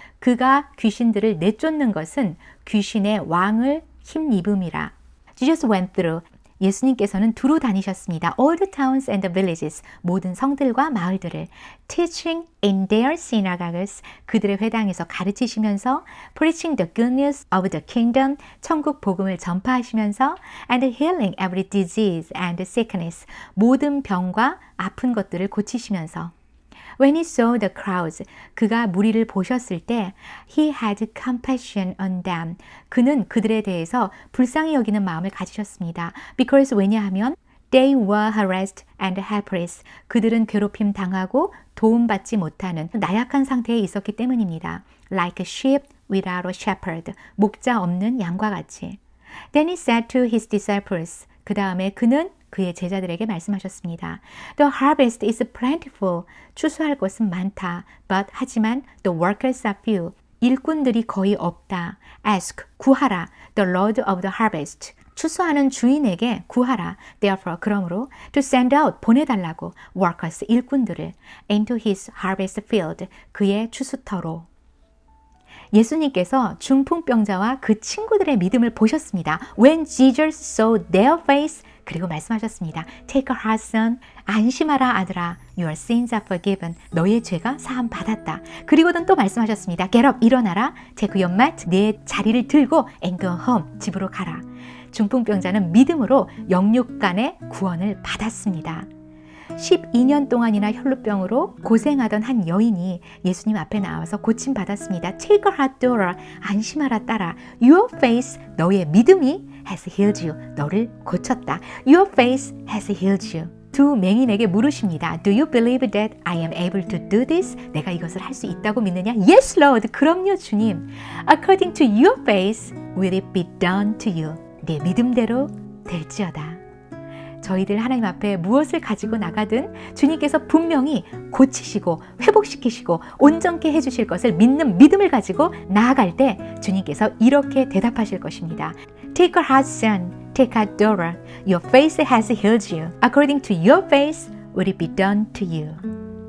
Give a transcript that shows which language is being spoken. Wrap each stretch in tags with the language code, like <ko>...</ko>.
<ko>그가 귀신들을 내쫓는 것은 귀신의 왕을 힘입음이라.</ko> <en>Jesus went through</en> <ko>예수님께서는 두루 다니셨습니다.</ko> <en>All the towns and the villages,</en> <ko>모든 성들과 마을들을</ko> <en>teaching in their synagogues,</en> <ko>그들의 회당에서 가르치시면서</ko> <en>preaching the good news of the kingdom,</en> <ko>천국 복음을 전파하시면서</ko> <en>and healing every disease and sickness,</en> <ko>모든 병과 아픈 것들을 고치시면서</ko> <en>When he saw the crowds,</en> <ko>그가 무리를 보셨을 때</ko> <en>he had compassion on them.</en> <ko>그는 그들에 대해서 불쌍히 여기는 마음을 가지셨습니다.</ko> <en>Because</en> <ko>왜냐하면</ko> <en>they were harassed and helpless.</en> <ko>그들은 괴롭힘 당하고 도움받지 못하는 나약한 상태에 있었기 때문입니다.</ko> <en>Like a sheep without a shepherd.</en> <ko>목자 없는 양과 같이.</ko> <en>Then he said to his disciples.</en> <ko>그 다음에 그는 그의 제자들에게 말씀하셨습니다.</ko> <en>The harvest is plentiful.</en> <ko>추수할 것은 많다.</ko> <en>But</en> <ko>하지만</ko> <en>the workers are few.</en> <ko>일꾼들이 거의 없다.</ko> <en>Ask,</en> <ko>구하라.</ko> <en>The Lord of the harvest.</en> <ko>추수하는 주인에게 구하라.</ko> <en>Therefore,</en> <ko>그러므로</ko> <en>to send out,</en> <ko>보내달라고</ko> <en>workers,</en> <ko>일꾼들을</ko> <en>into his harvest field,</en> <ko>그의 추수터로. 예수님께서 중풍병자와 그 친구들의 믿음을 보셨습니다.</ko> <en>When Jesus saw their faith,</en> <ko>그리고 말씀하셨습니다.</ko> <en>Take a heart, son.</en> <ko>안심하라, 아들아.</ko> <en>Your sins are forgiven.</en> <ko>너의 죄가 사함 받았다. 그리고는 또 말씀하셨습니다.</ko> <en>Get up,</en> <ko>일어나라.</ko> <en>Take your mat.</en> <ko>내 자리를 들고</ko> <en>and go home.</en> <ko>집으로 가라. 중풍병자는 믿음으로 영육간의 구원을 받았습니다. 12년 동안이나 혈루병으로 고생하던 한 여인이 예수님 앞에 나와서 고침받았습니다.</ko> <en>Take a heart, daughter.</en> <ko>안심하라, 딸아.</ko> <en>Your faith,</en> <ko>너의 믿음이</ko> <en>has healed you.</en> <ko>너를 고쳤다.</ko> <en>Your faith has healed you.</en> <ko>두 맹인에게 물으십니다.</ko> <en>Do you believe that I am able to do this?</en> <ko>내가 이것을 할 수 있다고 믿느냐?</ko> <en>Yes, Lord.</en> <ko>그럼요, 주님.</ko> <en>According to your faith, will it be done to you?</en> <ko>내 믿음대로 될지어다. 저희들 하나님 앞에 무엇을 가지고 나가든 주님께서 분명히 고치시고 회복시키시고 온전케 해주실 것을 믿는 믿음을 가지고 나아갈 때 주님께서 이렇게 대답하실 것입니다.</ko> <en>Take a heart, son. Take a daughter. Your faith has healed you. According to your faith, will it be done to you.</en>